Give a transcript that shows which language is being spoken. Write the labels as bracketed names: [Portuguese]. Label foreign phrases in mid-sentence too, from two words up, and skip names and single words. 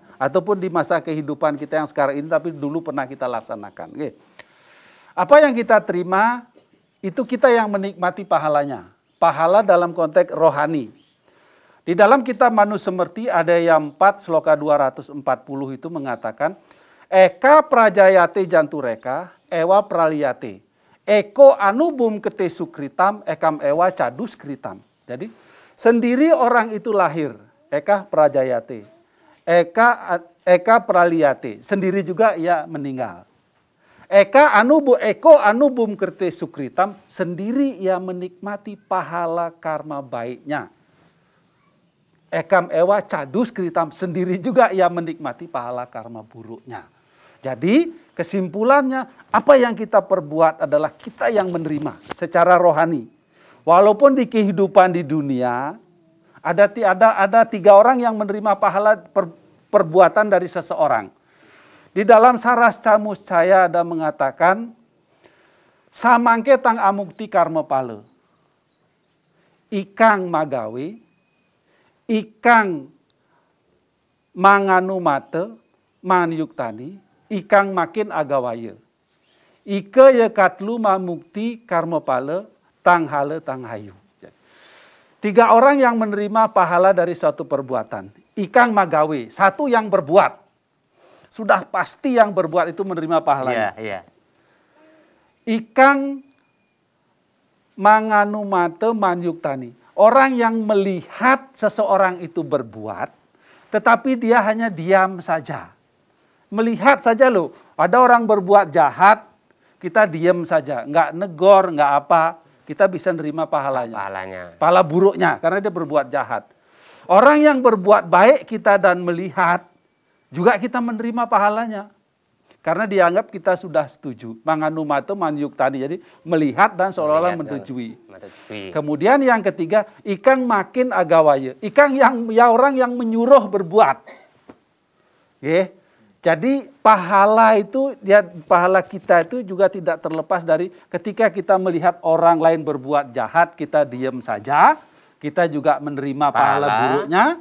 [Indonesian] Ataupun di masa kehidupan kita yang sekarang ini, tapi dulu pernah kita laksanakan. Oke. Apa yang kita terima, itu kita yang menikmati pahalanya. Pahala dalam konteks rohani. Di dalam kitab Manusemerti ada yang 4 sloka 240 itu mengatakan, [Sanskrit] एकः प्रजायते जन्तुरेक एव प्रलीयते. एकोऽनुभुङ्क्ते सुकृतम् एक एव च दुष्कृतम्. [Indonesian] Jadi, sendiri orang itu lahir, [Sanskrit] एकः प्रजायते. एक प्रलीयते, [Indonesian] sendiri juga ia meninggal. [Sanskrit] एकोऽनुभुङ्क्ते सुकृतम्, [Indonesian] sendiri ia menikmati pahala karma baiknya. [Sanskrit] एक एव च दुष्कृतम्, [Indonesian] sendiri juga ia menikmati pahala karma buruknya. Jadi kesimpulannya apa yang kita perbuat adalah kita yang menerima secara rohani. Walaupun di kehidupan di dunia ada 3 orang yang menerima pahala perbuatan dari seseorang. Di dalam Saras Camus saya ada mengatakan [Kawi] samangke tang amukti karma pale. Ikang magawe, ikang manganu mate, manyuktani, ikang makin agawaya. Ike ye katlu mamukti karma pale, tang hale tang hayu. [Indonesian] 3 orang yang menerima pahala dari suatu perbuatan. [Kawi] Ikang magawe, [Indonesian] satu yang berbuat. Sudah pasti yang berbuat itu menerima pahalanya. [Kawi] Ikang manganu mate manyuktani. [Indonesian] Orang yang melihat seseorang itu berbuat, tetapi dia hanya diam saja. Melihat saja loh, ada orang berbuat jahat, kita diam saja, nggak negor, nggak apa, kita bisa nerima pahalanya. Pahala buruknya, karena dia berbuat jahat. Orang yang berbuat baik kita dan melihat, juga kita menerima pahalanya. Karena dianggap kita sudah setuju. [Kawi] Manganu mate manyuktani, [Indonesian] jadi melihat dan seolah-olah menyetujui. Kemudian yang ketiga, [Kawi] ikang makin agawaya. [Indonesian] Ikang yang orang yang menyuruh berbuat. Jadi pahala itu, pahala kita itu juga tidak terlepas dari ketika kita melihat orang lain berbuat jahat, kita diam saja, kita juga menerima pahala buruknya.